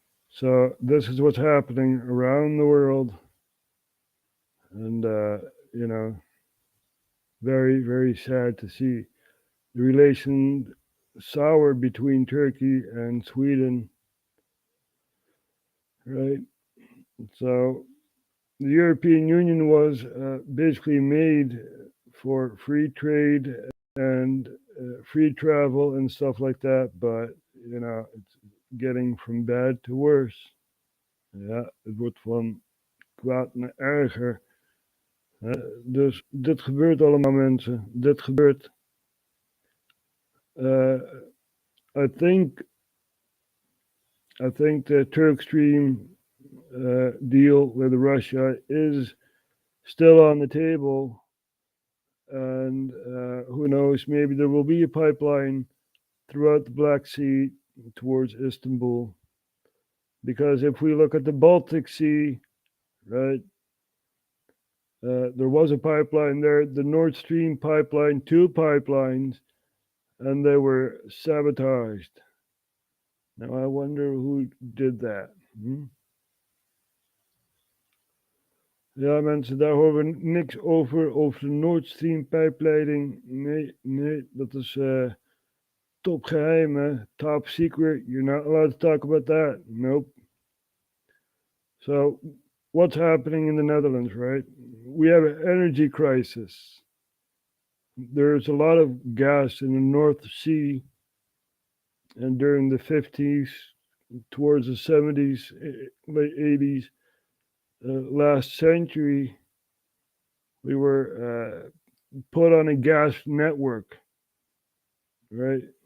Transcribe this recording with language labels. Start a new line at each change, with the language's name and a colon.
English: So this is what's happening around the world, and you know, very, very sad to see the relation sour between Turkey and Sweden, right? So the European Union was basically made for free trade and free travel and stuff like that, but you know, it's getting from bad to worse.
Dutch: Ja, het wordt van kwaad naar erger. Dus dit gebeurt allemaal, mensen. Dit gebeurt.
English: I think the Turk Stream deal with Russia is still on the table. And who knows, maybe there will be a pipeline throughout the Black Sea towards Istanbul. Because if we look at the Baltic Sea, right, there was a pipeline there, the Nord Stream pipeline, 2 pipelines, and they were sabotaged. Now I wonder who did that.
Dutch: Ja, mensen, daar horen we niks over de Nord Stream pijpleiding. Nee, dat is top geheim, hè?
English: Top secret. You're not allowed to talk about that. Nope. So, what's happening in the Netherlands, right? We have an energy crisis. there's a lot of gas in the North Sea, and during the 50s, towards the 70s, late 80s, last century, we were put on a gas network, right?